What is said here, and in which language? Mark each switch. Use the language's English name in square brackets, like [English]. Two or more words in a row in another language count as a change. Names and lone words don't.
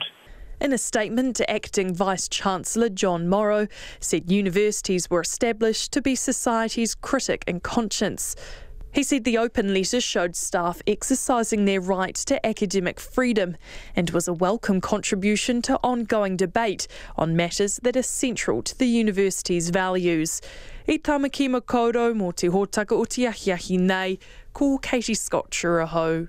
[English] In a statement, Acting Vice-Chancellor John Morrow said universities were established to be society's critic and conscience. He said the open letter showed staff exercising their right to academic freedom and was a welcome contribution to ongoing debate on matters that are central to the university's values. [Māori] I tamaki makaurau mō te hōtaka o te ahiahi nei, ko Katie Scotcher ahau.